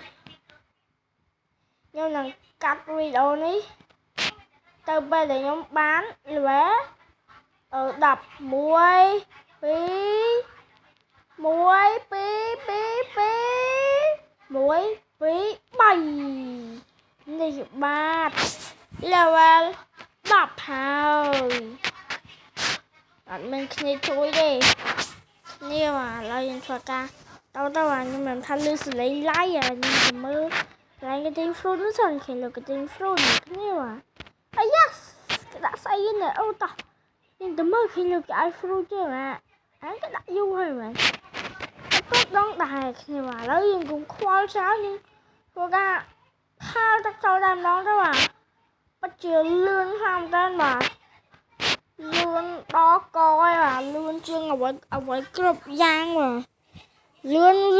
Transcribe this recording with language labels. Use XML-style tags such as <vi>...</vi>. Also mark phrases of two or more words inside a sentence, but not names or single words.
<km>ខ្ញុំនឹងកាត់វីដេអូនេះទៅពេលដែលខ្ញុំបាន level 10 1 2 3នេះបាទ level 10ហើយអត់មានគ្នាជួយទេនេះបាទ ឥឡូវយើងធ្វើការទៅខ្ញុំមិនថាលឺសលេងឡាយខ្ញុំទៅមើលកន្លែង</km> <en>getting fruit</en> <km>នោះសិនឃើញលោក</km> <en>getting fruit</en> <km>នេះបាទអាយ៉ាគេដាក់ស្អីនេះអូតោះខ្ញុំទៅមើលឃើញលោកគេឲ្យ fruit ទេបាទគេដាក់យូរហើយបាទគាត់ដងដែរគ្នាបាទឥឡូវយើងកុំខ្វល់ច្រើនយើងធ្វើការផាលទឹកចូលតែម្ដងទៅបាទពិតជាលឿនខ្លាំងមែនបាទលឿនដល់កហើយបាទលឿនជាងអ្វីគ្រប់យ៉ាងបាទលឿន</km>